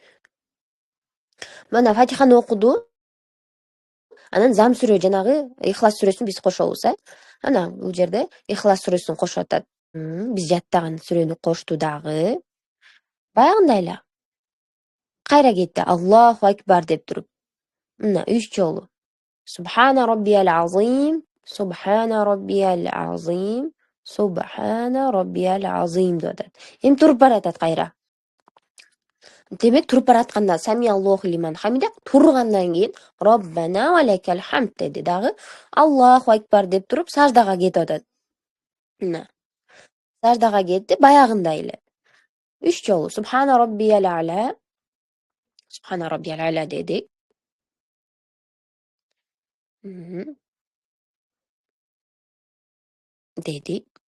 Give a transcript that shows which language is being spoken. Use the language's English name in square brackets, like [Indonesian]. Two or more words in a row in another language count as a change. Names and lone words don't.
[Kyrgyz] Мына Фатиханы окуду, анан зам сүрө жанагы Ихлас сүрөсүн биз кошобуз, Ана бул жерде Ихлас сүрөсүн кошуп атат. Биз жаттаган сүрөнү кошту дагы. Баягындай эле. Кайра кетти. [Arabic] الله أكبر [Kyrgyz] деп туруп. Мына 3 жолу. [Arabic] سبحان ربي العظيم، سبحان ربي العظيم، سبحان ربي العظيم [Kyrgyz] деп атат. Эми туруп баратат кайра. Демек туруп баратканда [Arabic] سمع الله لمن حمده, [Kyrgyz] тургандан кийин [Arabic] ربنا ولك الحمد [Kyrgyz] деди дагы. [Arabic] الله أكبر [Kyrgyz] деп туруп саждага кетип атат. Мына. Саждага кетти баягындай эле. 3 жолу [Arabic] سبحان ربي الأعلى، سبحان ربي الأعلى [Kyrgyz] дедик. Дедик.